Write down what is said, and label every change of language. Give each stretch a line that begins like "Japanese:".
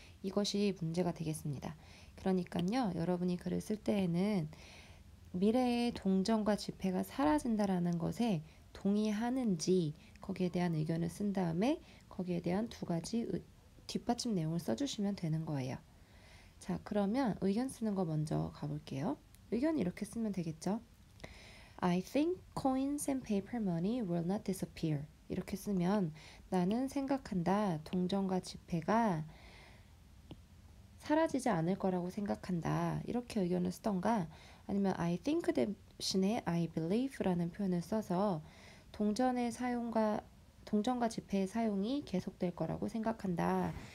Korean: 이것이 문제가 되겠습니다. 그러니까요, 여러분이 글을 쓸 때에는 미래의 동전과 지폐가 사라진다라는 것에 동의하는지 거기에 대한 의견을 쓴 다음에 거기에 대한 두 가지 뒷받침 내용을 써주시면 되는 거예요. 자, 그러면 의견 쓰는 거 먼저 가볼게요. 의견 이렇게 쓰면 되겠죠?
English: I think coins and paper money will not disappear.
Korean: 이렇게 쓰면 나는 생각한다. 동전과 지폐가 사라지지 않을 거라고 생각한다. 이렇게 의견을 쓰던가 아니면 I think 대신에 I believe라는 표현을 써서 동전과 지폐의 사용이 계속될 거라고 생각한다.